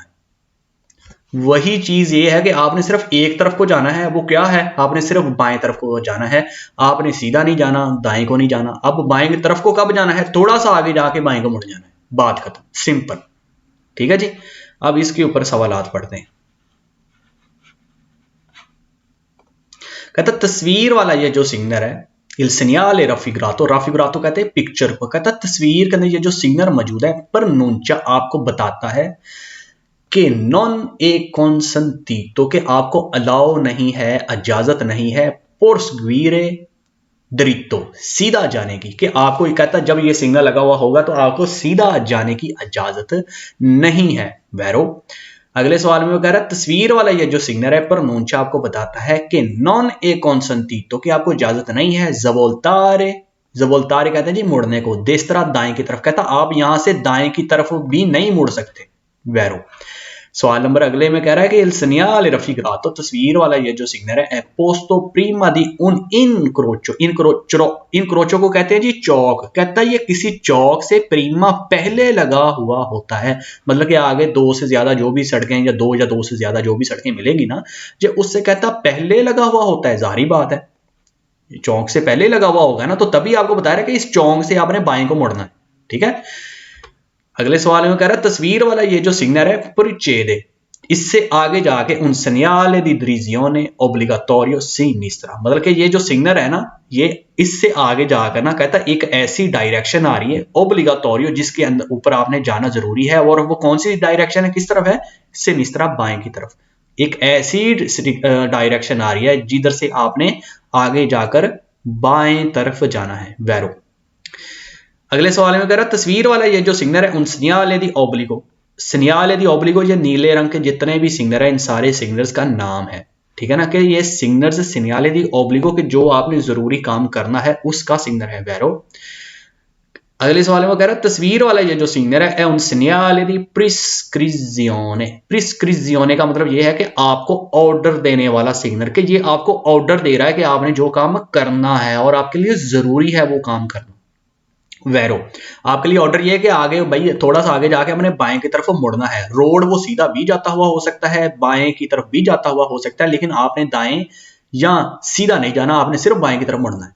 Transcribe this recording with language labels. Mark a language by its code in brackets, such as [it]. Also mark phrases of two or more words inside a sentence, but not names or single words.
[ur] وہی چیز یہ ہے کہ آپ نے صرف ایک طرف کو جانا ہے، وہ کیا ہے، آپ نے صرف بائیں طرف کو جانا ہے، آپ نے سیدھا نہیں جانا، دائیں کو نہیں جانا. اب بائیں کی طرف کو کب جانا ہے، تھوڑا سا آگے جا کے بائیں کو مڑ جانا ہے، بات ختم، سمپل. ٹھیک ہے جی. اب اس کے اوپر سوالات پڑھتے ہیں. کہتا تصویر والا یہ جو سگنل ہے, [it] il segnale raffigurato, [ur] raffigurato کہتے ہیں پکچر کو، کہتا تصویر کے اندر یہ جو سگنل موجود ہے pronuncia آپ کو بتاتا ہے کہ [it] non è consentito, [ur] کہ آپ کو الاؤ نہیں ہے، اجازت نہیں ہے, [it] proseguire dritto, [ur] سیدھا جانے کی، کہ آپ کو یہ کہتا جب یہ سگنل لگا ہوا ہوگا تو آپ کو سیدھا جانے کی اجازت نہیں ہے. ویرو اگلے سوال میں وہ کہہ رہا ہے تصویر والا یہ جو سگنل ہے pronuncia آپ کو بتاتا ہے کہ [it] non è consentito, [ur] کہ آپ کو اجازت نہیں ہے، جوولتارے، جوولتارے کہتے ہیں جی مڑنے کو، دیسترا دائیں کی طرف، کہتا آپ یہاں سے دائیں کی طرف بھی نہیں مڑ سکتے. ویرو سوال نمبر اگلے میں کہہ رہا ہے کہ [it] il segnale raffigurato, [ur] تصویر والا یہ جو سگنل ہے [it] posto prima di un incrocio, [ur] incrocio کو کہتے ہیں جی چوک، کہتا ہے یہ کسی چوک سے پریما پہلے لگا ہوا ہوتا ہے، مطلب کہ آگے دو سے زیادہ جو بھی سڑکیں یا دو سے زیادہ جو بھی سڑکیں ملیں گی نا، جو اس سے کہتا پہلے لگا ہوا ہوتا ہے، ظاہر بات ہے چوک سے پہلے لگا ہوا ہوگا نا، تو تبھی آپ کو بتا رہا ہے کہ اس چوک سے آپ نے بائیں کو مڑنا ہے۔ ٹھیک ہے. اگلے سوال میں کہہ رہا ہے تصویر والا یہ جو سگنل ہے پرچھید، اس سے آگے جا کے [it] un segnale di dirisione obbligatorio sinistra, [ur] مطلب کہ یہ جو سگنل ہے نا، یہ اس سے آگے جا کر نا کہتا ایک ایسی ڈائریکشن آ رہی ہے اوبلیگاٹوریو، جس کے اندر اوپر آپ نے جانا ضروری ہے، اور وہ کون سی ڈائریکشن ہے، کس طرف ہے، سنسترا، بائیں کی طرف. ایک ایسی ڈائریکشن آ رہی ہے جدھر سے آپ نے آگے جا کر بائیں طرف جانا ہے. ویرو اگلے سوال میں کہہ رہا تصویر والا یہ جو سگنل ہے [it] un segnale di obbligo, segnale di obbligo, [ur] یہ نیلے رنگ کے جتنے بھی سگنل ہیں ان سارے سگنلز کا نام ہے. ٹھیک ہے نا، کہ یہ سگنلز [it] segnale di obbligo [ur] کے جو آپ نے ضروری کام کرنا ہے اس کا سگنل ہے. ویرو اگلے سوال میں کہہ رہا ہے تصویر والا یہ جو سگنل ہے [it] un segnale di prescrizione, [ur] prescrizione کا مطلب یہ ہے کہ آپ کو آرڈر دینے والا سگنل، کہ یہ آپ کو آرڈر دے رہا ہے کہ آپ نے جو کام کرنا ہے اور آپ کے لیے ضروری ہے وہ کام کرنا. ویرو آپ کے لیے آرڈر یہ ہے کہ آگے بھائی تھوڑا سا آگے جا کے ہم نے بائیں کی طرف مڑنا ہے، روڈ وہ سیدھا بھی جاتا ہوا ہو سکتا ہے، بائیں کی طرف بھی جاتا ہوا ہو سکتا ہے، لیکن آپ نے دائیں یا سیدھا نہیں جانا، آپ نے صرف بائیں کی طرف مڑنا ہے.